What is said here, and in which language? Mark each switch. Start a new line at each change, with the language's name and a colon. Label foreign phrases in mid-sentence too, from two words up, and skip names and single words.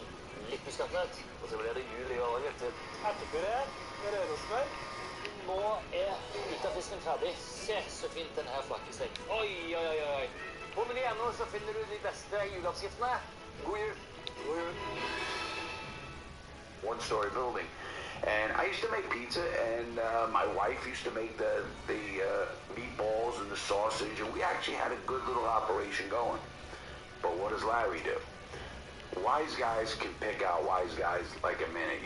Norwegian: Litt muskatnøtt, og så blir det jul i år, vet du. Ertepuré med rørosmør. Nå er lutefisken ferdig. Se så fint den her flakker seg. Oi, oi, oi, oi. På menyen nå så finner du de beste juleoppskriftene. God jul. God jul.
English: One-story building. And I used to make pizza, and my wife used to make the meatballs and the sausage, and we actually had a good little operation going. But what does Larry do? Wise guys can pick out wise guys like a minute.